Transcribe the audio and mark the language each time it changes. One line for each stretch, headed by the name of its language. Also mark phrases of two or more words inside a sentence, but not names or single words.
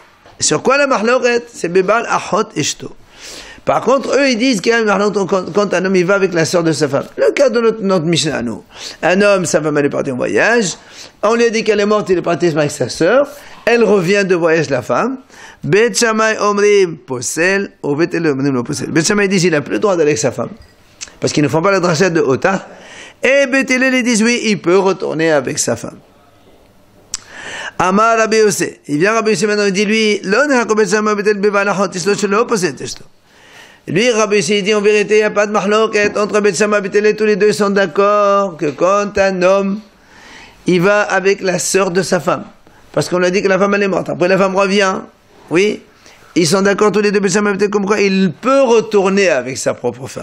French: Sur quoi la Mahloket? C'est
Hebrew: בבעל אחות אשתו.
French: Par contre, eux, ils disent qu'il y a une Mahloket quand un homme il va avec la sœur de sa femme. Le cas de notre Mishnah à nous. Un homme, sa femme, elle est partie en voyage. On lui a dit qu'elle est morte, il est parti avec sa sœur. Elle revient de voyage, la femme.
Hebrew: בית שמאי אומרים פוסל, ובית הלל אומרים לא פוסל.
French: Bet Shammai dit qu'il n'a plus le droit d'aller avec sa femme. Parce qu'ils ne font pas la drachet de Ota. Et Bet Hillel, ils disent oui, il peut retourner avec sa femme.
Hebrew: אמר רבי יוסי.
French: Il vient Rabbi Yossé maintenant, il dit lui, lui, Rabbi Yossé, il dit en vérité, il n'y a pas de mahloket entre Bet Shammai et Beit Hillel, tous les deux sont d'accord que quand un homme, il va avec la sœur de sa femme, parce qu'on a dit que la femme elle est morte, après la femme revient, oui, ils sont d'accord tous les deux, Bet Shammai et Beit Hillel, comme quoi il peut retourner avec sa propre femme.